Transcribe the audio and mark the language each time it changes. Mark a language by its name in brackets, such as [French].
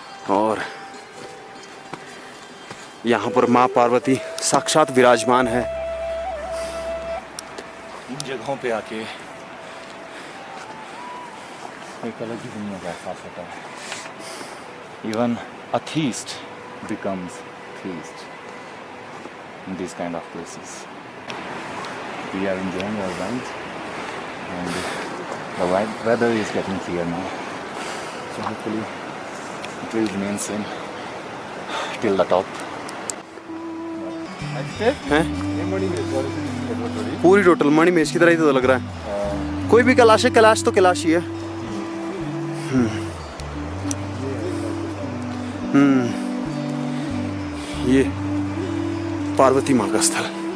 [Hindi] और यहाँ पर माँ पार्वती साक्षात विराजमान है। इन जगहों पे आके एक अलग ही दुनिया का एहसास होता है। [English] Even a theist becomes theist in these kind of places. We are enjoying our ride and The weather is getting clear now, so hopefully it will remain same till the top. [Hindi] हैं पूरी total Manimahesh की तरह ही तो लग रहा है। कोई भी कैलाश है, कैलाश तो कैलाश ही है। ये पार्वती माँ का स्थल।